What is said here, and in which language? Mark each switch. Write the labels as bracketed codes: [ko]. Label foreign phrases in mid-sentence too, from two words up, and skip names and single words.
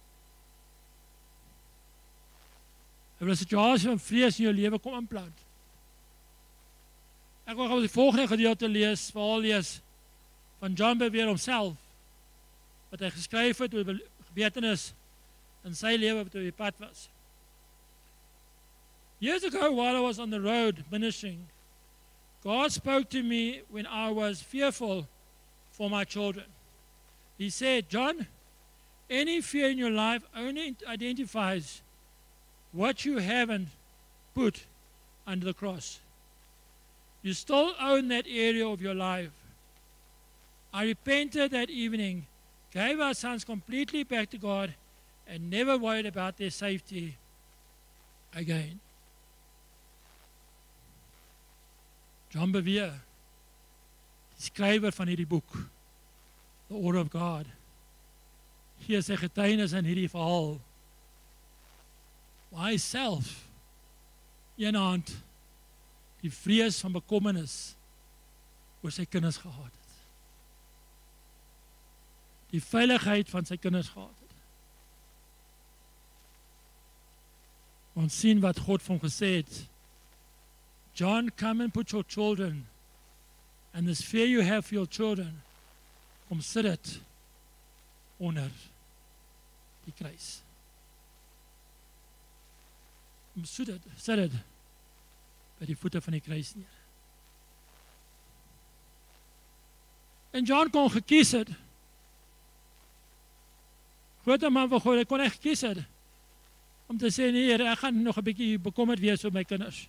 [af] Hy wil 'n situasie van vrees in jou lewe kom inplant. Ek wil gou die volgende gedeelte lees, verhaal lees van John Bevere homself, wat hy geskryf het oor gebeurtenis in sy lewe wat op die pad was. [en] Years ago, while I was on the road ministering, God spoke to me when I was fearful for my children. He said, John, any fear in your life only identifies what you haven't put under the cross. You still own that area of your life. I repented that evening, gave our sons completely back to God, and never worried about their safety again. [af] John Bevere, die skrywer van hierdie boek, The Order of God, gee sy getuienis in hierdie verhaal, waar hy self een aand die vrees van bekommernis oor sy kinders gehad het. Die veiligheid van sy kinders gehad het. Ons sien wat God van hom gesê het, [en] John, come and put your children, and this fear you have for your children, [af] kom sit dit onder die kruis. Kom sit dit by die voete van die kruis neer. En John kon gekies het, grote man van God, hy kon echt gekies het, om te sê, nee, ek gaan nog 'n bietjie bekommerd wees oor my kinders.